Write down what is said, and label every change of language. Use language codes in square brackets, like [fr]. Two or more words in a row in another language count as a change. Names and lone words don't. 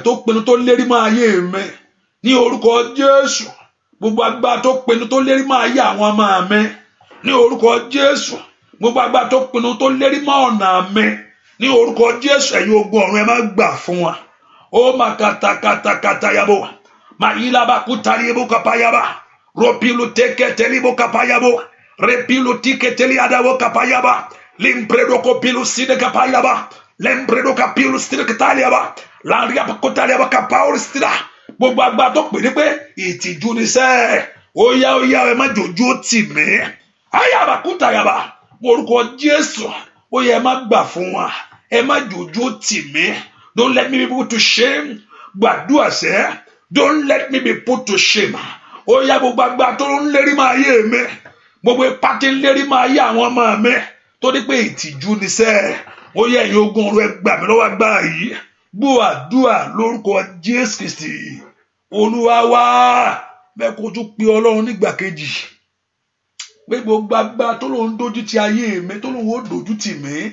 [yo] tó pinnu tó lérí máa yé mi ní orúkọ Jésù gbogbo agbára tó pinnu tó lérí máa yé àwọn ọmọ mi ní orúkọ Jésù gbogbo agbára tó pinnu tó lérí máa ọ̀nà mi ní orúkọ Jésù ẹ̀yin ogun ọ̀run ẹ má gbà fún wa ó má katakata yabo má yílába kútàrí ebo kapayaba rọpìlù tẹkẹtẹlí ebo kapayabo rẹpìlù tíkẹtẹlí adáwọ kapayaba limpredoko pìlù sídẹ kapayaba lempredoko pìlù sídẹ kataliaba láàrin apakotaliaba kapawọrì sídà gbogbo agbára tó pè ní pé ìtìjú ni sẹ́ ó yá ẹ má jòjú ó tì mí ayaba kútàyaba orúkọ Jésù ó yẹ ẹ má gbà fún wa ẹ má jòjú ó tì mí don't [en] let me be put to shame [yo] gbàdúrà sẹ́ [en] don't let me be put to shame [yo] ó yá gbogbo agbára tó ń lérí máa yé mi gbogbo ipá tí ń lérí máa yé àwọn ọmọ mi tó ní pé ìtìjú ni sẹ́ ó yẹ ẹ̀yin ogun ọ̀run ẹ gbà mí lọ́wọ́ agbára yìí gbọ́ àdúrà lórúkọ Jésù Kristi Olúwa wa bẹ́ẹ̀ kó tún pe Ọlọ́run nígbà kejì pé gbogbo agbára tó lóun dojú ti ayé mi tó lóun ó dojú tì mí